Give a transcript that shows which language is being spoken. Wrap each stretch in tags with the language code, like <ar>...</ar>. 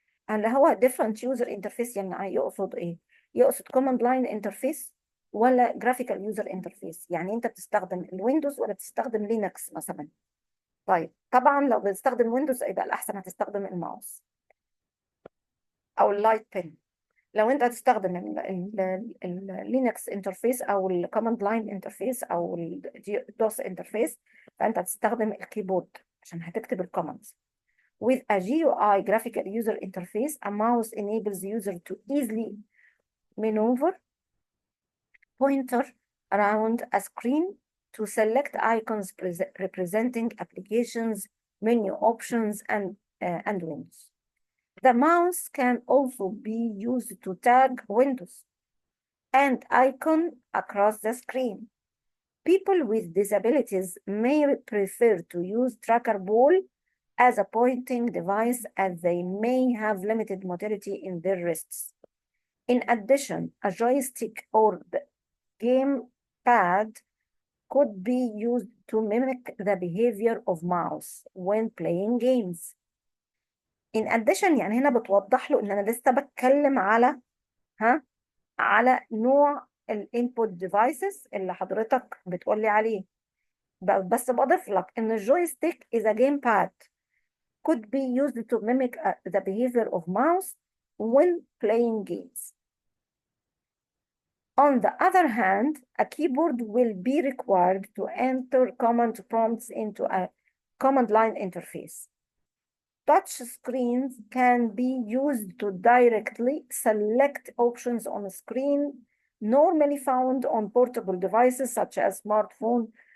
<ar>اللي هو different user interface يعني يقصد ايه؟ يقصد command line interface ولا graphical user interface؟ يعني انت بتستخدم الويندوز ولا بتستخدم لينكس مثلا؟ طيب طبعا لو بتستخدم ويندوز يبقى الأحسن هتستخدم الماوس أو اللايت بن. لو انت هتستخدم اللينكس انترفيس او الكوماند لاين انترفيس او الدوس انترفيس، فانت هتستخدم الكيبورد عشان هتكتب الكوماندز.</ar> <en>With a GUI graphical user interface, a mouse enables user to easily maneuver pointer around a screen to select icons representing applications, menu options, and windows. The mouse can also be used to tag windows and icons across the screen. People with disabilities may prefer to use tracker ball as a pointing device, as they may have limited motility in their wrists. In addition, a joystick or the gamepad could be used to mimic the behavior of mouse when playing games. In addition</en> <ar>يعني هنا بتوضح له ان انا لسه بتكلم على نوع الانبوت ديفايسز اللي حضرتك بتقولي عليه، بس بضيف لك ان الجويستيك</ar> <en>is a gamepad could be used to mimic the behavior of mouse when playing games. On the other hand, a keyboard will be required to enter command prompts into a command line interface. Touch screens can be used to directly select options on a screen normally found on portable devices such as smartphone,</en>